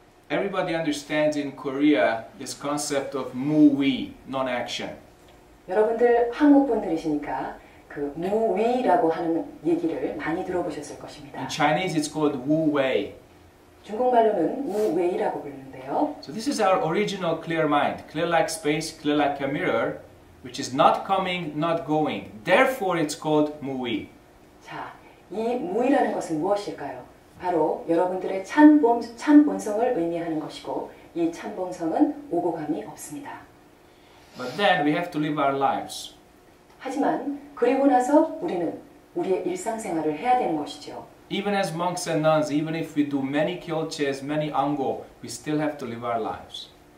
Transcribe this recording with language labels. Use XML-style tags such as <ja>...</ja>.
<en>Everybody understands in Korea this concept of 무위, non-action.</en> <ko>여러분들 한국 분들이시니까 그 무위라고 하는 얘기를 많이 들어보셨을 것입니다.</ko> <en>In Chinese it's called wu wei.</en> <ko>중국말로는 무웨이라고 부르는데요.</ko> <en>So this is our original clear mind, clear like space, clear like a mirror, which is not coming, not going. Therefore it's called 무위.</en> <ko>자, 이 무위라는 것은 무엇일까요? 바로 여러분들의 참 본성을 의미하는 것이고 이 참 본성은 오고 감이 없습니다.</ko> <en>But then we have to live our lives.</en> <ko>하지만 그리고 나서 우리는 우리의 일상생활을 해야 되는 것이죠.</ko> <en>Even as monks and nuns, even if we do many kyolches, many ango, we still have to live our lives.</en>